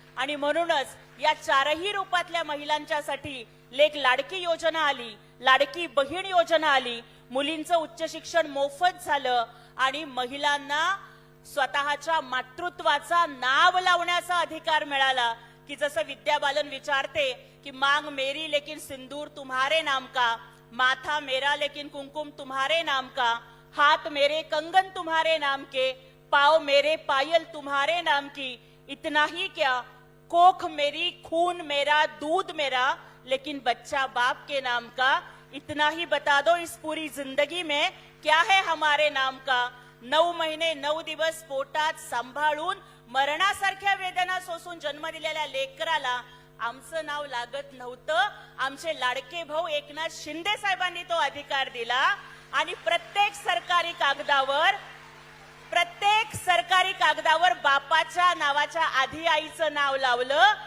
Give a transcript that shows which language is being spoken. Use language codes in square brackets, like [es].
[mr] आणि म्हणूनच या 4ही रूपातल्या महिलांच्यासाठी लेक लाडकी योजना आली, लाडकी बहीण योजना आली, मुलींचं उच्च शिक्षण मोफत झालं आणि महिलांना स्वतःच्या मातृत्वाचा नाव लावण्याचा अधिकार मिळाला. की जसं विद्या बालन विचारते की [hi] मांग मेरी लेकिन सिंदूर तुम्हारे नाम का, माथा मेरा लेकिन कुमकुम तुम्हारे नाम का, हाथ मेरे कंगन तुम्हारे नाम के, पाँव मेरे पायल तुम्हारे नाम की, इतना ही क्या, कोख मेरी खून मेरा दूध मेरा, लेकिन बच्चा बाप के नाम का, इतना ही बता दो इस पूरी जिंदगी में क्या है हमारे नाम का. [mr] 9 महिने 9 दिवस पोटात सांभाळून मरणासारख्या वेदना सोसून जन्म दिलेल्या लेकराला आमचं नाव लागत नव्हतं. आमचे लाडके भाऊ एकनाथ शिंदे साहेबांनी तो अधिकार दिला आणि प्रत्येक सरकारी कागदावर बापाच्या नावाच्या आधी आईचं नाव लावलं.